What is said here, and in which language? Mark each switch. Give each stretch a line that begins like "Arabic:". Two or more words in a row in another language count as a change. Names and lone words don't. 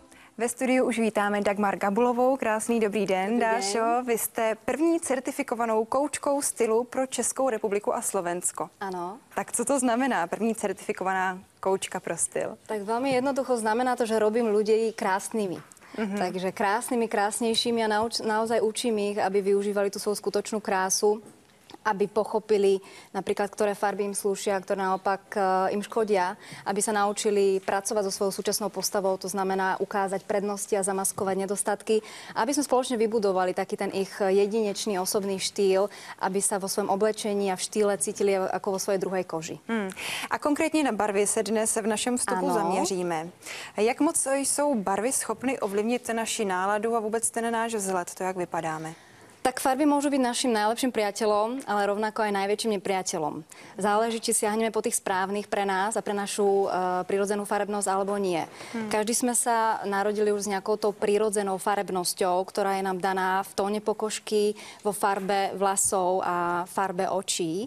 Czech: Ve studiu už vítáme Dagmar Gabulovou. Krásný dobrý den, Dášo. Vy jste první certifikovanou koučkou stylu pro Českou republiku a Slovensko.
Slovak: Áno.
Czech: Tak co to znamená, první certifikovaná koučka pro styl?
Slovak: Tak veľmi jednoducho znamená to, že robím ľudí krásnymi. Takže krásnymi, krásnejšími a naozaj učím ich, aby využívali tú svoju skutočnú krásu, aby pochopili napríklad, ktoré farby im slúšia, ktoré naopak im škodia, aby sa naučili pracovať so svojou súčasnou postavou, to znamená ukázať prednosti a zamaskovať nedostatky, aby sme spoločne vybudovali taký ten ich jedinečný osobný štýl, aby sa vo svojom oblečení a v štýle cítili ako vo svojej druhej koži.
Czech: A konkrétně na barvy se dnes v našem vstupu zaměříme. Jak moc jsou barvy schopny ovlivnit naši náladu a vůbec ten náš vzhled, to jak vypadáme?
Slovak: Tak farby môžu byť našim najlepším priateľom, ale rovnako aj najväčším nepriateľom. Záleží, či siahneme po tých správnych pre nás a pre našu prirodzenú farebnosť alebo nie. Každý sme sa narodili už s nejakou tou prirodzenou farebnosťou, ktorá je nám daná v tóne pokožky, vo farbe vlasov a farbe očí.